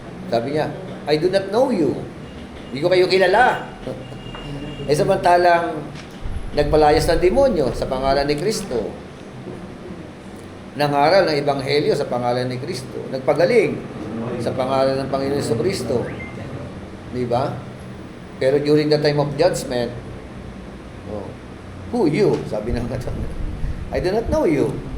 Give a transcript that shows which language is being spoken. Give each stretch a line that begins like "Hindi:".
Filipino: Sabi niya,
English: I do not know you.
Filipino: Hindi ko kayo kilala. Samantalang nagpalayas ng demonyo sa pangalan ni Kristo. Nangaral ng ebanghelyo sa pangalan ni Kristo. Nagpagaling sa pangalan ng Panginoon Jesucristo. Di ba?
English: Pero during the time of judgment, who you?
Filipino: Sabi ng katong,
English: I do not know you.